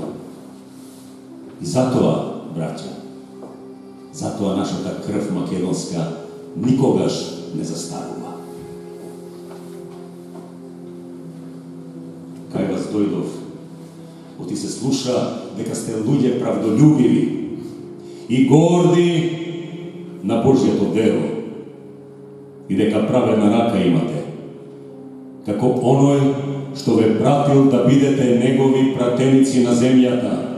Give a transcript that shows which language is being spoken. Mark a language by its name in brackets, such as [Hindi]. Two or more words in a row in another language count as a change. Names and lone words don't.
[Macedonian] I zato, braća, zato naša ta krv makedonska nikogaš ne zastaruva. Kaj vas dojdov, oti se sluša, дека сте луѓе правдолюбиви и горди на Божјето дело и дека праведна рака имате, како оној што ве пратил да бидете негови пратеници на земјата.